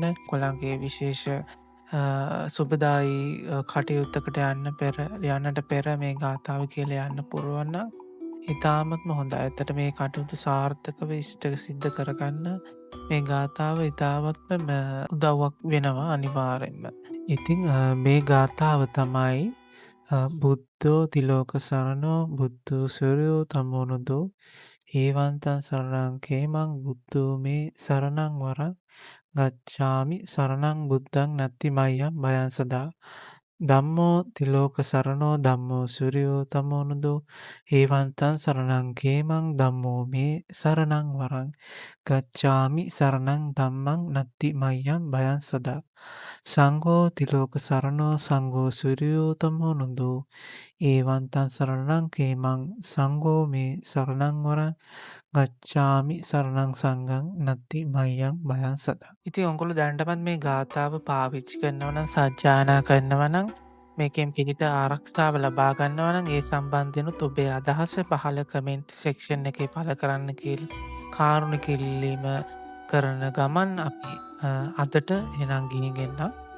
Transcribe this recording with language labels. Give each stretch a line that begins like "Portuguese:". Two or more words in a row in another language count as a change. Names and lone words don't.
Sinhala: කොළන්ගේ විශේෂ සුබදායි කටයුත්තකට යන්නට පෙර මේ ගාථාව කියලා යන්න පුරුවන් නම් ඉතාමත්ම හොඳයි. ඇත්තට මේ කටයුතු සාර්ථකව ඉෂ්ට සිද්ධ කරගන්න මේ ගාථාව ඉතාමත්ම උදව්වක් වෙනවා අනිවාර්යෙන්ම. ඉතින් මේ ගාථාව තමයි
Pali: බුද්ධෝ තිලෝක සරණෝ බුද්ධෝ සූර්යෝ තමෝනුදෝ ඒවන්තං සරණං කේමං බුද්ධෝ මේ සරණං වරං ගච්ඡාමි සරණං බුද්ධං නත්ති මය්‍යං භයං සදා ධම්මෝ තිලෝක සරණෝ ධම්මෝ සූර්යෝ තමෝනුදෝ ඒවන්තං සරණං කේමං ධම්මෝ මේ සරණං වරං ගච්ඡාමි සරණං ධම්මං නත්ති මය්‍යං භයං සදා සංඝෝ තිලෝක සරණෝ සංඝෝ සූර්යෝ තමෝනුදෝ ඒවන්තං සරණං කේමං සංඝෝ මේ සරණං වරං ගච්ඡාමි සරණං සංඝං නත්ති මය්‍යං භයං සදා.
Sinhala: ඉතින් ඔයගොල්ලෝ දැනටමත් මේ ගාථාව පාවිච්චි කරනවා නම් සජ්ජායනා කරනවා නම් මේකෙන් පිළිට ආරක්ෂාව ලබා ගන්නවා නම් ඒ සම්බන්ධයෙන්ුත් ඔබේ අදහස පහළ
English: comment section
Sinhala: එකේ පළ කරන්න කියලා කාරුණික ඉල්ලීම කරන ගමන් අපි අදට එනම් ගිහින් එන්නම්.